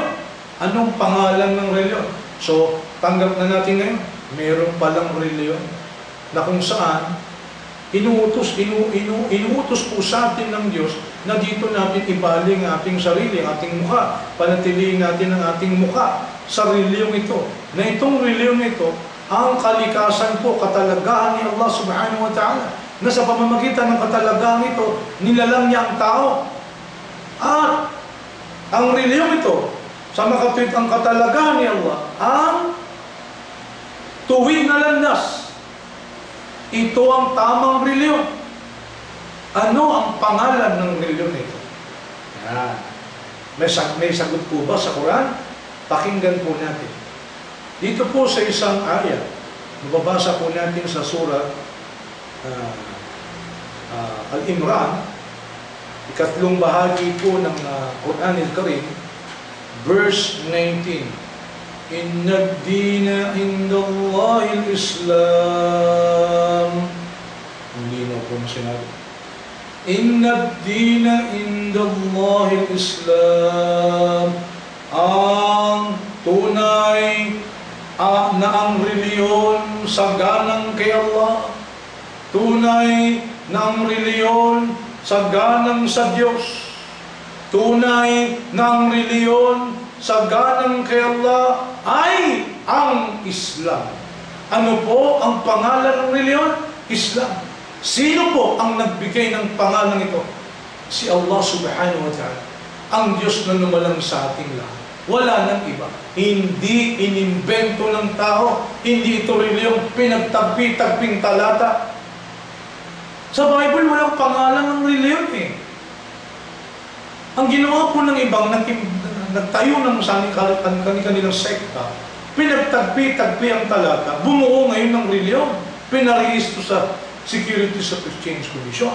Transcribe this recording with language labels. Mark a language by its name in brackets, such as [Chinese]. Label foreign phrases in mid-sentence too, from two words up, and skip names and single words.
[Filipino] Anong pangalan ng reliyon? So, tanggap na natin ngayon, mayroon palang reliyon na kung saan inuutos po sa atin ng Diyos na dito natin ibaling ating sarili, ating mukha, panatilihin natin ang ating mukha sa reliyong ito. Na itong reliyong ito, ang kalikasan po, katalagahan ni Allah [Arabic] سبحانه وتعالى, [Filipino] na sa pamamagitan ng katalagahan ito, nilalang niya ang tao. At ang reliyong ito, sa makatwid ang katalagahan ni Allah, ang tuwid na landas. Ito ang tamang reliyon. Ano ang pangalan ng reliyon ito? Yan. May sagot po ba sa Quran? Pakinggan po natin. Dito po sa isang ayat, mababasa po natin sa surah Al-Imran, ikatlong bahagi po ng Quran al-Karim, verse 19. [Arabic] إن الدين عند الله الإسلام. [Filipino] Hindi na po sinabi. [Arabic] إن الدين عند الله الإسلام. [Filipino] Ang tunay na ang reliyon saganang kay Allah. Tunay na ang reliyon saganang sa Diyos. Tunay na ang reliyon saganang kay Allah ay ang Islam. Ano po ang pangalan ng reliyon? Islam. Sino po ang nagbigay ng pangalan ito? Si Allah [Arabic] سبحانه وتعالى, [Filipino] ang Diyos na lumalang sa ating lahat. Wala nang iba. Hindi inimbento ng tao. Hindi ito reliyong pinagtagpi-tagping talata. Sa Bible, walang pangalan ng reliyon eh. Ang ginawa po ng ibang nagtayo ng kanilang sekta, pinagtagpi-tagpi ang talata, bumuo ngayon ng reliyon, pinarehistro sa Securities and Exchange Commission.